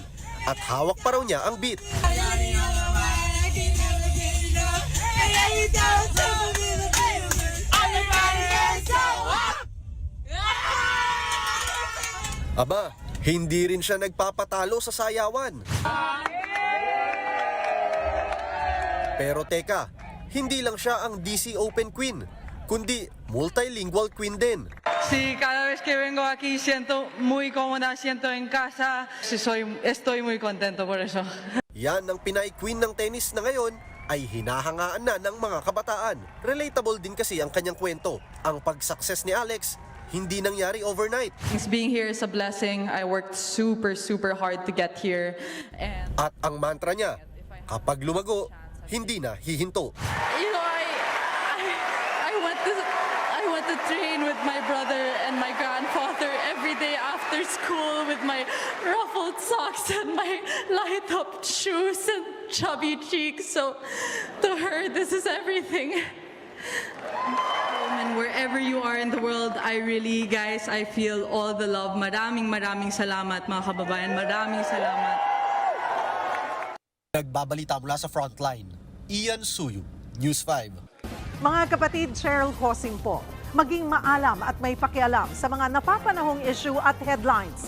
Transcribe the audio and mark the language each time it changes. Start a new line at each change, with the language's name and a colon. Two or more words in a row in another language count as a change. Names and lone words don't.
Filipino: At hawak pa raw niya ang beat. Aba, hindi rin siya nagpapatalo sa sayawan. Pero teka, hindi lang siya ang DC Open Queen, kundi
English: multilingual queen
Filipino: din.
Spanish: Sí, cada vez que vengo aquí siento muy cómoda, siento en casa. Estoy muy contento por eso.
Filipino: Yan ang Pinay Queen ng tennis na ngayon ay hinahangaan na ng mga kabataan. Relatable din kasi ang kanyang kwento. Ang pag-success ni Alex, hindi nangyari overnight.
English: Being here is a blessing. I worked super hard to get here. And
Filipino: At ang mantra niya, kapag lumago, hindi na hihinto.
English: you know, I went to train with my brother and my grandfather every day after school with my ruffled socks and my light up shoes and chubby cheeks. So to her, this is everything. And wherever you are in the world, I feel all the love.
Filipino: Maraming salamat mga kababayan. Maraming salamat. Nagbabalita mula sa Frontline, Ian Suyu, News 5. Mga kapatid, Cheryl Cosing po. Maging maalam at may pakialam sa mga napapanahong issue at headlines.